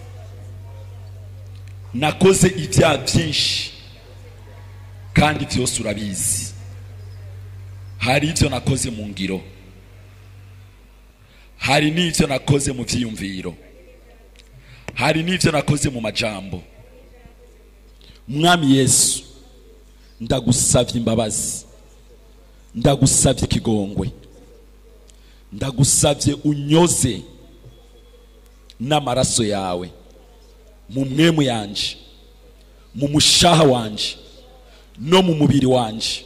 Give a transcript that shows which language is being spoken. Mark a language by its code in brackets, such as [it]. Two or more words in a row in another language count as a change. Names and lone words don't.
[rn] Nakoze ibyaha byinshi kandi byose urabizi. Hari ibyo nakoze mu ngiro, hari n'ibyo nakoze mu byiyumviro, hari n'ibyo nakoze mu majambo. Mwami Yesu, ndagusavye imbabazi, ndagusavye ikigongwe, ndagusavye unyoze n'amaraso yawe mu mwemu yanje, mu mushaha wanje no mu mubiri wanje.